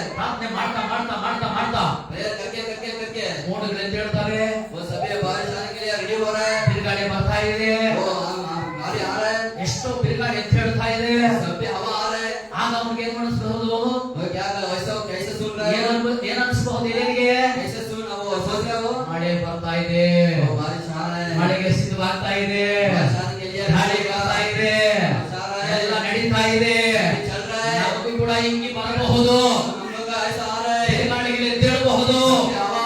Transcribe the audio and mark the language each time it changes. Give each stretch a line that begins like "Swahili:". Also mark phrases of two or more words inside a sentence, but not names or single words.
Kannada: ಪ್ರಾರ್ಥನೆ ಮಾಡ್ತಾ ಮಾಡ್ತಾ ಮಾಡ್ತಾ ಮಾಡ್ತಾ
Hindi: प्रेयर करके करके करके
Kannada: ಮೋಡಗಳು ಎದ್ದು ಹೇಳ್ತಾರೆ,
Hindi: वो सभी बारिश आने के लिए रेडी हो रहा है,
Kannada: ಬಿರುಗಾಳಿ ಬರ್ತಾ ಇದೆ,
Hindi: वो गाड़ी आ रहा है,
Kannada: ಎಷ್ಟೋ ಬಿರುಗಾಳಿ ಎದ್ದು ಹೇಳ್ತಾ ಇದೆ.
Hindi: सभी हवा आ रहा है।
Kannada: ಆಗ ಅವ್ನಿಗೆ ಏನ್ ಅನಿಸ್ಬಹುದು?
Hindi: वो क्या वैसा कैसे सुन रहा है,
Kannada: ಏನ್ ಅನಿಸ್ಬಹುದು ಏನಿಗೆ?
Hindi: कैसे सुन, वो सोच रहा है, वो
Kannada: ಮಳೆ ಬರ್ತಾ ಇದೆ,
Hindi: बारिश आ रहा है,
Kannada: ಮಳೆಗೆ ಸಿದ್ಧವಾಗ್ತಾ ಇದೆ,
Hindi: बारिश आने के लिए
Kannada: ಗಾಳಿ ಬರ್ತಾ ಇದೆ, ಎಲ್ಲ ನಡೀತಾ ಇದೆ.
Hindi: चल रहा है,
Kannada: ನಮಗೂ ಕೂಡ ಹಿಂಗಿ ಬರಬಹುದು,
Hindi: हम लोग का ऐसा आ रहा है,
Kannada: ಬಿರುಗಾಳಿಗೆ ಎದ್ದೇಳಬಹುದು.